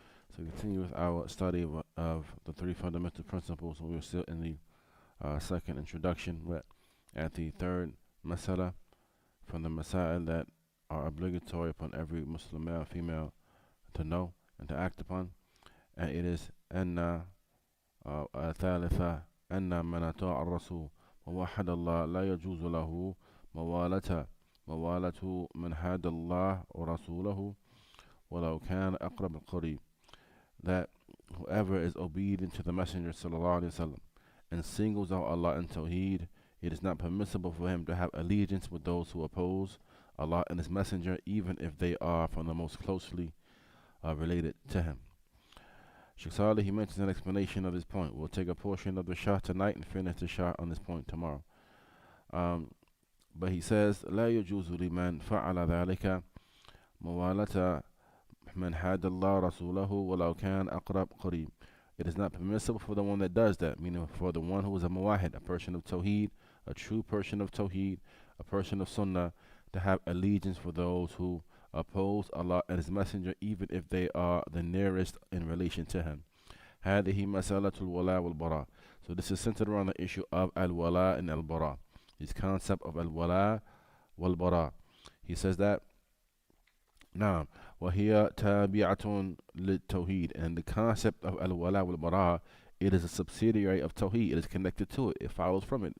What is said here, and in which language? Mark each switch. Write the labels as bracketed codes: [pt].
[en] So we continue with our study of the three fundamental principles. We're still in the second introduction. We're at the third masala from the masail that are obligatory upon every Muslim male and female to know and to act upon. And it is [ar] أن الثالثة أن من أطاع الرسول ووحد الله لا يجوز له موالة من حاد الله ورسوله ولو كان أقرب القريب. [en] That whoever is obedient to the Messenger sallallahu alaihi wasallam and singles out Allah in Tawheed, it is not permissible for him to have allegiance with those who oppose Allah and His Messenger, even if they are from the most closely related to Him. Sheikh Salih, he mentions an explanation of this point. We'll take a portion of the Shah tonight and finish the Shah on this point tomorrow. But he says, [ar] لا يجوز لمن فعل ذلك موالة من حاد الله رسوله ولو كان أقرب قريب. [en] It is not permissible for the one that does that, meaning for the one who is a muwahid, a person of Tawheed, a true person of Tawheed, a person of Sunnah, to have allegiance for those who oppose Allah and His Messenger, even if they are the nearest in relation to Him. [ar] هذه مسألة الولاء والبراء. [en] So this is centered around the issue of al-wala and al-bara. This concept of al-wala wal-bara. He says that [ar] نعم وهي تابعة للتوحيد, [en] and the concept of al-wala wal-bara, it is a subsidiary of Tawheed. It is connected to it. It follows from it.